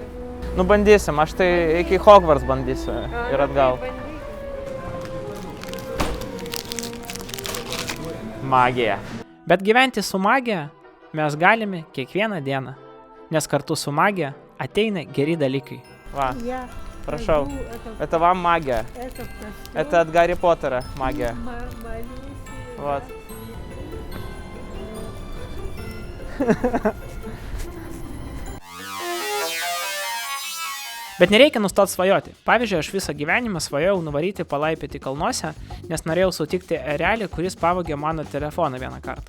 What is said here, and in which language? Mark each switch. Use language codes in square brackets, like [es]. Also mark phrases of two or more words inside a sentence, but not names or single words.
[lt] Nu bandysim, aš tai iki Hogwarts bandysiu ir atgal. Magija. Bet gyventi su magija mes galime kiekvieną dieną, nes kartu su magija ateina geri dalykai. Va, prašau, [ru] это вам магия. Это от Гарри Поттера магия. Вот. [lt] Bet nereikia nustoti svajoti. Pavyzdžiui, aš visą gyvenimą svajojau nuvaryti palaipioti kalnuose, nes norėjau sutikti erelį, kuris pavogė mano telefoną vieną kartą.